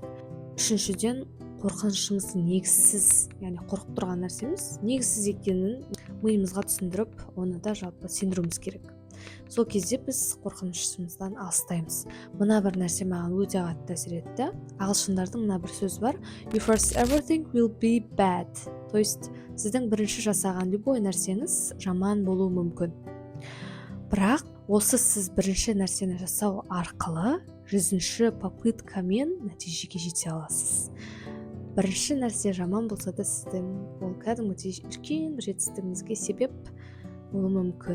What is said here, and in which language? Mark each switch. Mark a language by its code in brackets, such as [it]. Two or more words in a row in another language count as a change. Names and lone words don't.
[kk] Үшіншіден, қорқынышымыз негізсіз, яғни қорқып тұрған нәрсеміз негізсіз екенін миымызға түсіндіріп, оны да жалпы сендіруіміз керек. Сол кезде біз қорқынышымыздан алыстаймыз. Мына бір нәрсе маған өте қатты әсер етті. Ағылшындардың мына бір сөзі бар. [en] You first everything will be bad. [ru] То есть, [kk] сіздің бірінші жасаған любой нәрсеңіз жаман болуы мүмкін. Бірақ осы сіз бірінші нәрсені жасау арқылы 100-ші попыткамен нәтижеге жете аласыз. Бірінші нәрсе жаман болса да сіздің ол кәдімгідей үлкен бір жетістігіңізге себеп болуы мүмкін.